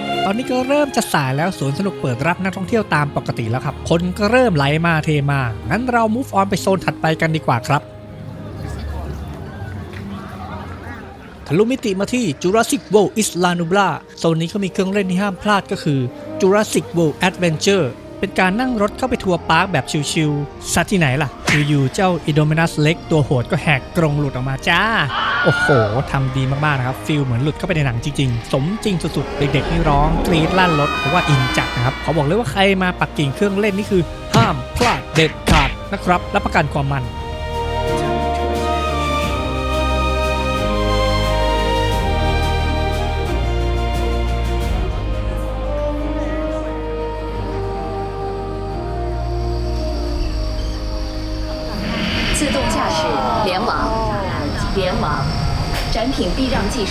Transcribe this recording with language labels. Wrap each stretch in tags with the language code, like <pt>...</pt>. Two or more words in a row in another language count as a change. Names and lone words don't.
<th>อนนี้ก็เริ่มจะสายแล้วสวนสนุกเปิดรับนักท่องเที่ยวตามปกติแล้วครับคนก็เริ่มไหลมาเทมางั้นเรา</th> <en>move on</en> <th>ไปโซนถัดไปกันดีกว่าครับ ทะลุมิติมาที่ Jurassic World Isla Nublar โซนนี้ก็มีเครื่องเล่นที่ห้ามพลาดก็คือ Jurassic World Adventure เป็นการนั่งรถเข้าไปทัวร์ปาร์คแบบชิลๆสัตว์ที่ไหนล่ะอยู่ๆเจ้า Indominus Rex ตัวโหดก็แหกกรงหลุดออกมาจ้าโอ้โหทำดีมากๆนะครับฟีลเหมือนหลุดเข้าไปในหนังจริงๆสมจริงสุดๆเด็กๆนี่ร้องกรี๊ดลั่นรถเพราะว่าอินจัดนะครับเขาบอกเลยว่าใครมาปักกิ่งเครื่องเล่นนี่คือห้ามพลาดเด็ดขาดนะครับรับประกันความมัน</th> <zh>自动驾驶联网展品避让技术</zh>